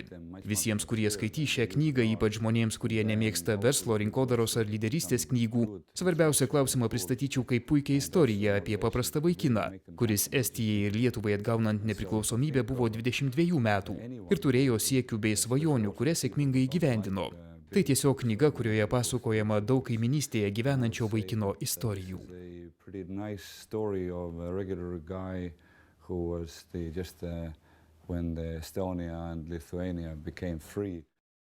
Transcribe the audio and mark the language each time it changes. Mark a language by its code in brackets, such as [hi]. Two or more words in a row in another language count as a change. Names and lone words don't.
[lt] Visiems, kurie skaitys šią knygą, ypač žmonėms, kurie nemėgsta verslo, rinkodaros ar lyderystės knygų, svarbiausią klausimą pristatyčiau kaip puikią istoriją apie paprastą vaikiną, kuris Estijai ir Lietuvai atgaunant nepriklausomybę buvo 22 metų ir turėjo siekių bei svajonių, kurias sėkmingai įgyvendino. Tai tiesiog knyga, kurioje pasakojama daug kaiminystėje gyvenančio vaikino istorijų. [en] Pretty nice story of a regular guy who was when the Estonia and Lithuania became free.